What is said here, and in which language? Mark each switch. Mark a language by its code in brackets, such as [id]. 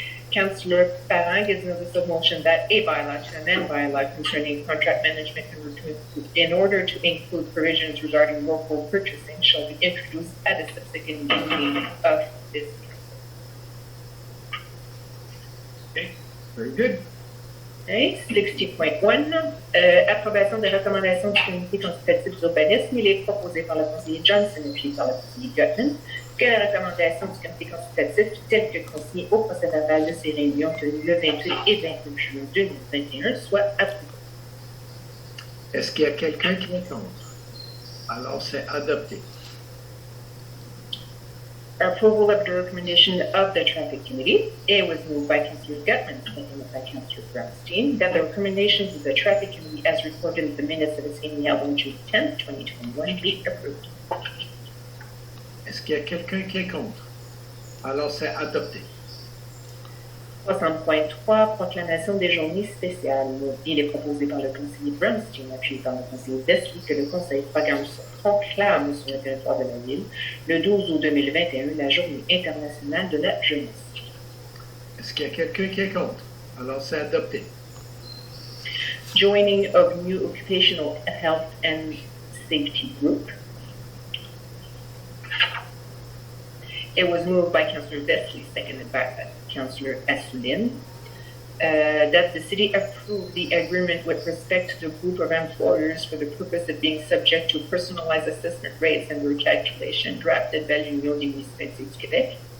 [en] Councillor Parent gives notice of motion that a bylaw to amend bylaw concerning contract management in order to include provisions regarding local purchasing shall be introduced at a subsequent meeting of this council. Okay, very good. [fr] Okay, 60.1, approbation des recommandations du comité consultatif d'urbanisme. Il est proposé par le conseiller Johnson et puis par le conseiller Gutman que la recommandation du comité consultatif, telle que consignée au procès-verbal de ces réunions tenues le 28 et 29 juin 2021, soit approuvée. Est-ce qu'il y a quelqu'un qui est contre? Alors, c'est adopté. [en] Approval of the recommendation of the Traffic Committee. It was moved by Councillor Gutman, seconded by Councillor Brownstein, that the recommendations of the Traffic Committee as recorded in the minutes of its meeting held on June 10, 2021 be approved. [fr] Est-ce qu'il y a quelqu'un qui est contre? Alors, c'est adopté. 60.3, proclamation des journées spéciales. Il est proposé par le conseiller Brownstein, appuyé par le conseiller Wesley, que le conseil proclame sur le territoire de la ville le 12 août 2021 la journée internationale de la jeunesse. Est-ce qu'il y a quelqu'un qui est contre? Alors, c'est adopté. [en] Joining of new occupational health and safety group. It was moved by Councillor Wesley, seconded by Councillor Asselin, that the city approve the agreement with respect to the group of employers for the purpose of being subject to personalized assessment rates and recalculation drafted by l'Union des municipalités du Québec,